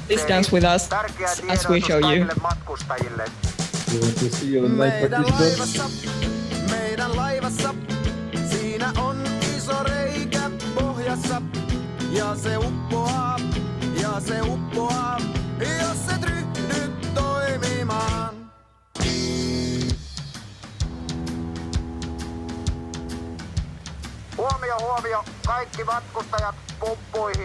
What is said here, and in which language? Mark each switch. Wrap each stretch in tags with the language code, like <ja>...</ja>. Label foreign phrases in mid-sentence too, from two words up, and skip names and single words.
<en>Please dance with us</en> <fi>Tärkeä</fi> <en>as we</en> <fi>tiedotus</fi> <en>show you.</en> <fi>kaikille matkustajille.</fi> <en>You want to see your live participants?</en> <fi>Meidän laivassa, siinä on iso reikä pohjassa. Ja se uppoaa, jos et ryhdy toimimaan. Huomio, huomio, kaikki matkustajat pumppuihin.</fi>